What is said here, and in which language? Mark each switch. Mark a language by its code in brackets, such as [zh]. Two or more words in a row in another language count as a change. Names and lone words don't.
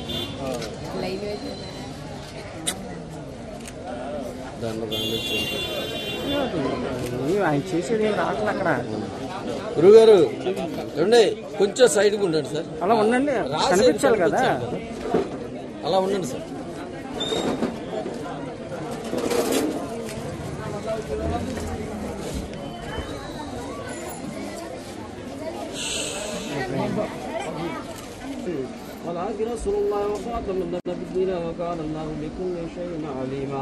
[te] ఆయన చేసేది ఏం రావట్లేదు అక్కడ. గురుగారు కొంచెం సైడ్కి ఉండండి సార్. అలా ఉండండి, కనిపించాలి కదా. అలా ఉండండి సార్. [ar] ولكن رسول الله وخاتم النبيين وكان الله بكل شيء عليما.